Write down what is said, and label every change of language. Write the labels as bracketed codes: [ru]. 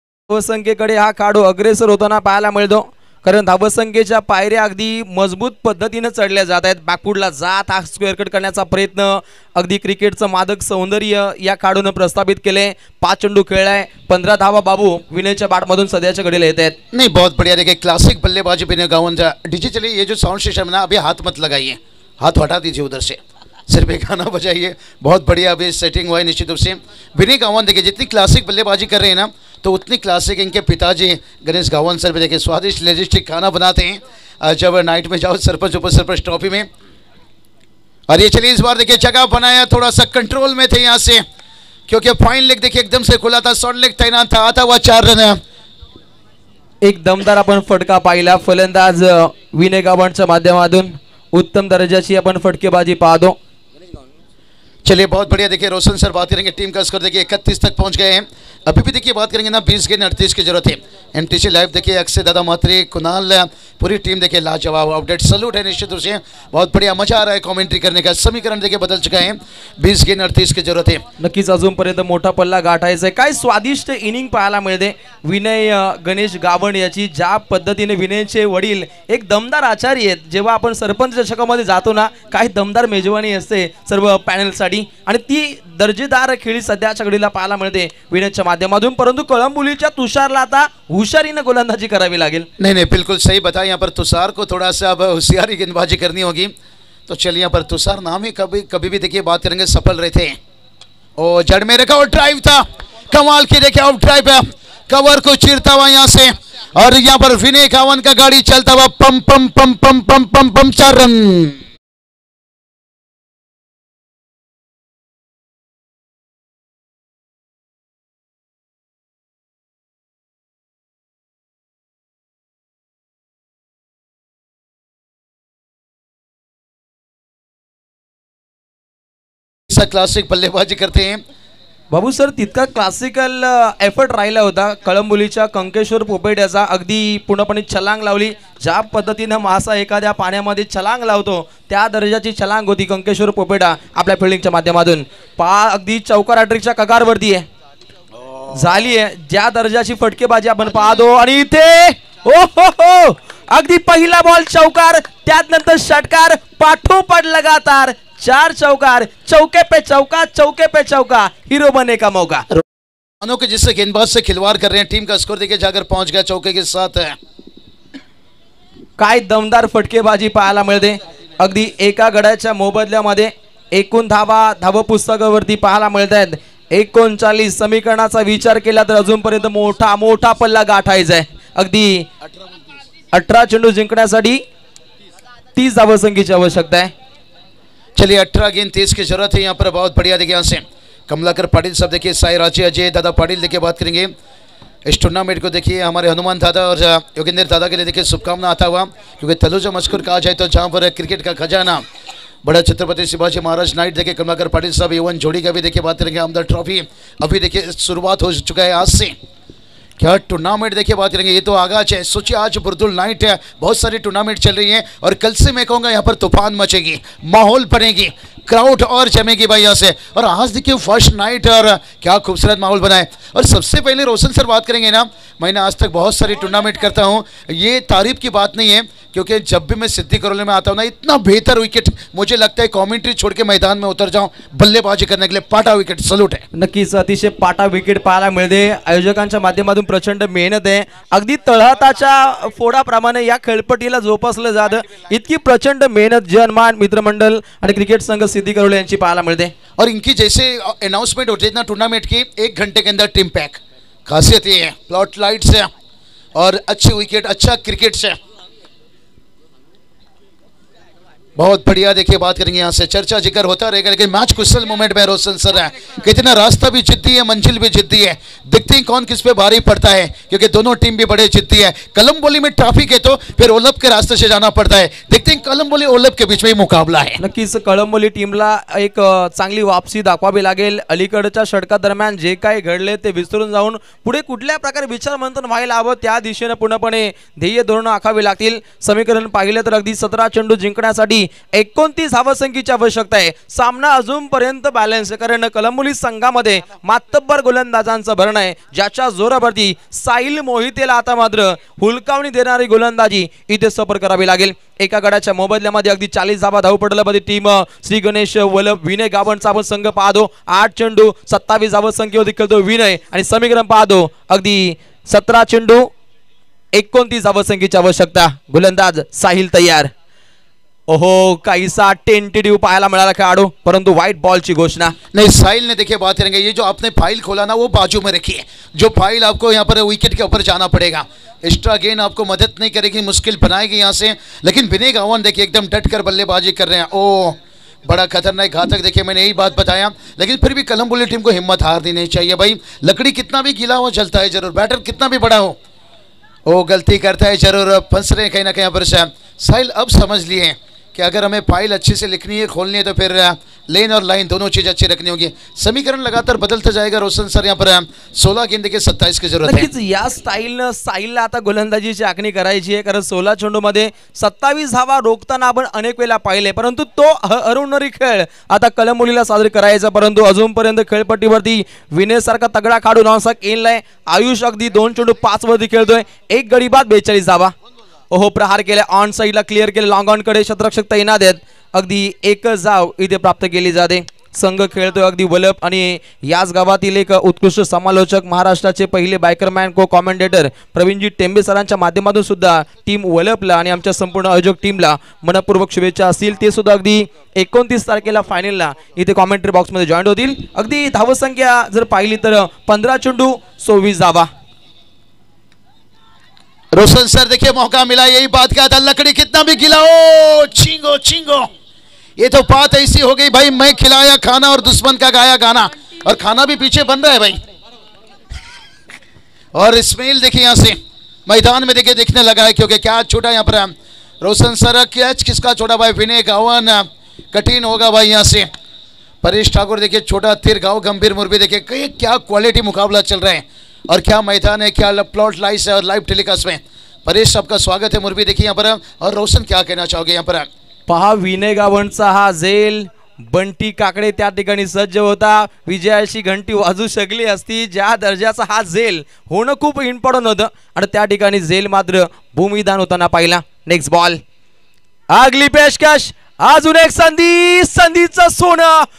[mr] धावसंख्येकडे हा खेळाडू अग्रेसर होताना पाहायला मिळतो. कारण धावसंख्येच्या पायऱ्या अगदी मजबूत पद्धतीने चढल्या जात आहेत. बॅकफुटला जात हा स्क्वेअर कट करण्याचा प्रयत्न अगदी क्रिकेटचं मादक सौंदर्य या खेळाडूने प्रस्थापित केले. 5 चेंडू खेळलाय. 15 धावा बाबू विनयच्या बॅटमधून सध्याच्या घडीला येत आहेत. [hi] नहीं बहुत बढ़िया. देखिए क्लासिक बल्लेबाजी विनय गावंत. डिजिटली ये जो साउंड सिस्टम है ना, अभी हाथ मत लगाइए, हाथ हटा दीजिए उधर से, सिर्फ एक गाना बजाइए. बहुत बढ़िया अभी सेटिंग हुआ है निश्चित रूप से. विनय गावंत देखिए जितनी क्लासिक बल्लेबाजी कर रहे हैं ना, तो उतनी क्लासिक इनके पिताजी गणेश गावंत सर भी देखिए स्वादिष्ट लेजिस्टिक खाना बनाते हैं जब नाइट में जाओ सरपंच उप सरपंच ट्रॉफी में. और ये चलिए इस बार देखिए जगह बनाया, थोड़ा सा कंट्रोल में थे यहाँ से, क्योंकि फाइन लेग देखिए एकदम से खुला था, शॉर्ट लेग तैनात था, आता हुआ 4 रन. [mr] एक दमदार आपण फटका पाहिला फलंदाज विनय गावंतच्या माध्यमातून. उत्तम दर्जाची आपण फटकेबाजी पाहतो. [hi] चलिए बहुत बढ़िया. देखिए रोशन सर बात करेंगे टीम का स्कोर देखिए 31 तक पहुंच गए हैं. अभी भी देखिए बात करेंगे ना 20 गेंद 38 की जरूरत है. एमटीसी लाइव देखिए अक्षय दादा मात्रे कुणाल पूरी टीम देखिए लाजवाब अपडेट सलूट है निश्चित रूप से. बहुत बढ़िया मजा आ रहा है कमेंट्री करने का. समीकरण देखिए बदल चुका है. 20 गेंद 38 की जरूरत है. [mr] नक्कीच अजूनपर्यंत मोठा पल्ला गाठायचा आहे. काय स्वादिष्ट इनिंग पाहायला मिळते विनय गणेश गावंड याची. ज्या पद्धतीने विनयचे वडील एक दमदार आचारी आहेत. जेव्हा आपण सरपंच चषकामध्ये जातो ना, काही दमदार मेजवानी असते सर्व पॅनलसाठी आणि ती दर्जेदार खेळी सध्याच्या घडीला पाहायला मिळते विनयच्या माध्यमातून. परंतु कळंबुलीच्या तुषारला आता हुशारीने गोलंदाजी करावी लागेल. [hi] नहीं बिल्कुल सही बताया. यहाँ पर तुषार को थोड़ा सा अब होशियारी गेंदबाजी करनी होगी. तो चलिए यहाँ पर तुषार नाम ही कभी भी देखिए बात करेंगे सफल रहे थे. और जड़ में रखा और ड्राइव था, कमाल की देखिए आउट ड्राइव है, कवर को चीरता हुआ यहाँ से. और यहाँ पर विनय गावंत का गाड़ी चलता हुआ पम पम पम पम पम पम पम 4 रन. क्लासिक बल्लेबाजी करते हैं बाबू सर. [mr] तितका क्लासिकल एफर्ट राहिला होता कळंबुलीच्या कंकेश्वर पोपेट याचा. अगदी पूर्णपणे छलांग लावली. ज्या पद्धतीने मासा एखाद्या पाण्यामध्ये छलांग लावतो त्या दर्जाची छलांग होती कंकेश्वर पोपेटा आपल्या फिल्डिंगच्या माध्यमातून. अगदी चौकार हॅट्रिकच्या कगारवरती आहे झाली आहे. ज्या दर्जाची फटकेबाजी आपण पाहतो. आणि इथे ओ हो अगदी पहिला बॉल चौकार, त्यानंतर षटकार, पाठोपाठ लगातार 4 चौकार. [hi] चौके पे चौका, चौके पे चौका, हीरो बनने का मौका. मानो कि जिससे गेंदबाज से खिलवाड़ कर रहे हैं. टीम का स्कोर देखिए जाकर पहुंच गया चौके के साथ. [mr] काय दमदार फटकेबाजी पाहायला मिळते. अगदी एका गड्याच्या मोबदल्यामध्ये एकूण धाव पुस्तकावरती पाहायला मिळत आहेत 39. समीकरणाचा विचार केला तर अजूनपर्यंत मोठा पल्ला गाठायचा आहे. अगदी 18 चेंडू जिंकण्यासाठी 30 धावसंख्येची आवश्यकता आहे. [hi] चलिए 18 गेंद 30 की जरूरत है यहाँ पर. बहुत बढ़िया देखिए यहाँ से कमलाकर पाटिल साहब देखिए, साई राजे अजय दादा पाटिल देखिए बात करेंगे इस टूर्नामेंट को. देखिए हमारे हनुमान दादा और योगेंद्र दादा के लिए देखिए शुभकामना आता हुआ, क्योंकि तलुजा मस्कुर कहा जाए तो जहाँ पर क्रिकेट का खजाना बड़ा छत्रपति शिवाजी महाराज नाइट देखिए कमलाकर पाटिल साहब एवन जोड़ी का भी देखिए बात करेंगे. आमदार ट्रॉफी अभी देखिए शुरुआत हो चुका है आज से. क्या टूर्नामेंट देखिए बात करेंगे. ये तो आगाज है. सोचिए आज बुर्दुल नाइट है, बहुत सारी टूर्नामेंट चल रही है और कल से मैं कहूँगा यहाँ पर तूफान मचेगी, माहौल बनेगी, क्राउड और जमेगी भाई यहाँ से. और आज देखिए फर्स्ट नाइट और क्या खूबसूरत माहौल बना है. और सबसे पहले रोशन सर बात करेंगे ना. मैंने आज तक बहुत सारी टूर्नामेंट करता हूँ, ये तारीफ की बात नहीं है, क्योंकि जब भी मैं सिद्धि करोली में आता हूँ ना, इतना बेहतर विकेट मुझे लगता है कॉमेंट्री छोड़ के मैदान में उतर जाऊँ बल्लेबाजी करने के लिए. पाटा विकेट सलूट है. [mr] नक्कीच अतिशय पाटा विकेट पाहायला मिळते. आयोजकांच्या माध्यमातून प्रचंड मेहनत आहे. अगदी तळहाताच्या फोडाप्रमाणे या खेळपट्टीला जोपासलं जातं. इतकी प्रचंड मेहनत जनमान मित्रमंडळ आणि क्रिकेट संघ सिद्धी करोले यांची पाहायला मिळते. [hi] और इनकी जैसे अनाउंसमेंट होती है ना टूर्नामेंट की, 1 घंटे के अंदर टीम पैक. खासियत ये है, प्लॉट लाइट से और अच्छी विकेट, अच्छा क्रिकेट से. बहुत बढ़िया. देखिए बात करेंगे यहाँ से, चर्चा जिक्र होता रहेगा, लेकिन मैच कुशल मोमेंट में रोशन सर है. कितना रास्ता भी जिद्दी है, मंजिल भी जिद्दी है. देखते हैं कौन किस पे भारी पड़ता है, क्योंकि दोनों टीम भी बड़े जिद्दी है. कलमबोली में ट्रैफिक है तो फिर ओलप के रास्ते से जाना पड़ता है. देखते हैं कलमबोली ओलप के बीच में ही मुकाबला है. [mr] नक्कीच कळंबोली टीमला एक चांगली वापसी दाखवावी लागेल. अलीकडच्या षटकादरम्यान जे काही घडले ते विसरून जाऊन पुढे कुठल्या प्रकारे विचारमंथन व्हायला हवं त्या दिशेने पूर्णपणे ध्येय धोरण आखावी लागतील. समीकरण पाहिले तर अगदी 17 चेंडू जिंकण्यासाठी 29 धावसंख्येची आवश्यकता आहे. सामना अजूनपर्यंत बॅलन्स आहे, कारण कलंबोली संघामध्ये मातब्बर गोलंदाजांचं भरण आहे, ज्याच्या जोरावरती साहिल मोहितेला आता मात्र हुलकावणी देणारी गोलंदाजी इथे सफर करावी लागेल. एका गडाच्या मोबदल्यामध्ये अगदी 40 धावा धावपटलामध्ये टीम श्री गणेश वल्लभ विनय गावणचा आपण संघ पाहतो. 8 चेंडू 27 धावसंख्येवरती खेळतो विनय, आणि समीकरण पाहतो अगदी 17 चेंडू 29 धावसंख्येची आवश्यकता. गोलंदाज साहिल तयार. ओहो, काहीसा टेंटेटिव्ह पाहायला मिळाला खेळाडू, परंतु [hi] व्हाइट बॉल की घोषणा नहीं. साहिल ने देखिए बात करेंगे, ये जो आपने फाइल खोला ना वो बाजू में रखिए. जो फाइल आपको यहाँ पर विकेट के ऊपर जाना पड़ेगा. एक्स्ट्रा गेन आपको मदद नहीं करेगी, मुश्किल बनाएगी यहाँ से. लेकिन विनय गावन देखिए एकदम डट कर बल्लेबाजी कर रहे हैं. ओ बड़ा खतरनाक घातक. देखिए मैंने यही बात बताया, लेकिन फिर भी कलंबोली टीम को हिम्मत हारनी नहीं चाहिए भाई. लकड़ी कितना भी गीला हो चलता है जरूर, बैटर कितना भी बड़ा हो वो गलती करता है जरूर. फंस रहे कहीं ना कहीं पर से. साहिल अब समझ लिए कि अगर हमें फाइल अच्छे से लिखनी है, खोलनी है, तो फिर लेन और लाइन दोनों चीज़ अच्छी रखनी होगी. समीकरण लगातार बदलता जाएगा. रोशन सर यहाँ पर 16 गेंद के 27 की जरूरत है. [mr] या स्टाईलनं साहिलला आता गोलंदाजीची आखणी करायची आहे, कारण 16 चेंडूमध्ये 27 धावा रोखताना आपण अनेक वेळा पाहिले, परंतु तो हरवणारी खेळ आता कलंबोलीला साजरी करायचा. परंतु अजूनपर्यंत खेळपट्टीवरती विनय सारखा तगडा खेळाडू नॉनस्टॉप येईल. आयुष अगदी 2 चेंडू 5 वरती खेळतोय. 1 गडी बाद 42 धावा. ओहो, प्रहार केला, ऑन साईडला क्लिअर केले, लॉंग ऑन कडे क्षेत्ररक्षक तैनात आहेत. अगदी एकच धाव इथे प्राप्त केली जाते. संघ खेळतोय अगदी वल्लभ, आणि याच गावातील एक उत्कृष्ट समालोचक, महाराष्ट्राचे पहिले बायकरमॅन को कॉमेंटेटर प्रवीणजी टेंबे सरांच्या माध्यमातून सुद्धा टीम वल्लभला आणि आमच्या संपूर्ण आयोजक टीमला मनपूर्वक शुभेच्छा असतील. ते सुद्धा अगदी 29 तारखेला फायनलला इथे कॉमेंट्री बॉक्समध्ये जॉईन होतील. अगदी धावसंख्या जर पाहिली तर 15 चेंडू 26 धावा. [hi] रोशन सर देखिए मौका मिला, यही बात कहा था, लकड़ी कितना भी गिला हो, छींगो छींगो. ये तो बात ऐसी हो गई भाई, मैं खिलाया खाना और दुश्मन का गाया गाना, और खाना भी पीछे बन रहा है भाई. और इस्माइल देखिए यहाँ से मैदान में देखिए दिखने लगा है, क्योंकि क्या छोटा यहाँ पर रोशन सर. कैच किसका छोटा भाई? विनय गावन. कठिन होगा भाई यहाँ से. परेश ठाकुर देखिए छोटा तीर गाँव. गंभीर मुर्बी देखिए क्या क्वालिटी मुकाबला चल रहा है, और क्या मैदान है, क्या प्लॉट लाइस है और लाइव टेलीकास्ट में. परेश आपका स्वागत है. मुर्बी देखिए यहाँ पर. और रोशन क्या कहना चाहोगे यहाँ पर? [mr] पहा, विनय गावणचा हा झेल. बंटी काकडे त्या ठिकाणी सज्ज होता. विजयाची घंटी वाजू शकली असती. ज्या दर्जाचा हा झेल होणं खूप इम्पॉर्टंट होतं, आणि त्या ठिकाणी झेल मात्र भूमिदान होताना पाहिला. नेक्स्ट बॉल, [hi] अगली पेशकश, [mr] अजून एक संधी, संधीचं सोनं.